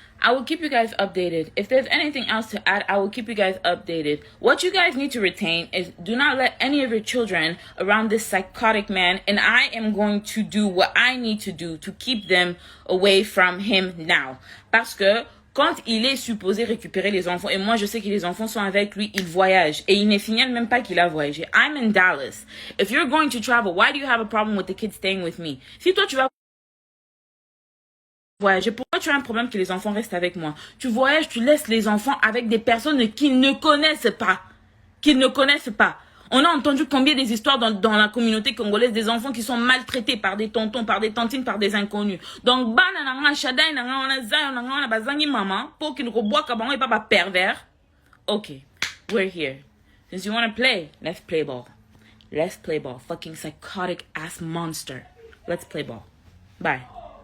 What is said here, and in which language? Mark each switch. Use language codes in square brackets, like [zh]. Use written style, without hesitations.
[en] I will keep you guys updated. If there's anything else to add, I will keep you guys updated. What you guys need to retain is do not let any of your children around this psychotic man, and I am going to do what I need to do to keep them away from him now. [fr] Parce que quand il est supposé récupérer les enfants, et moi je sais que les enfants sont avec lui, il voyage. Et il ne signale même pas qu'il a voyagé. [en] I'm in Dallas. If you're going to travel, why do you have a problem with the kids staying with me? [fr] Si toi tu vas voyager, pourquoi tu as un problème que les enfants restent avec moi? Tu voyages, tu laisses les enfants avec des personnes qu'ils ne connaissent pas. Qu'ils ne connaissent pas. On a entendu combien des histoires dans la communauté congolaise des enfants qui sont maltraités par des tontons, par des tantines, par des inconnus. Donc, pour qu'ils ne reboient et pas pervers. [en] Okay, we're here. Since you want to play, let's play ball. Let's play ball. Fucking psychotic ass monster. Let's play ball. Bye.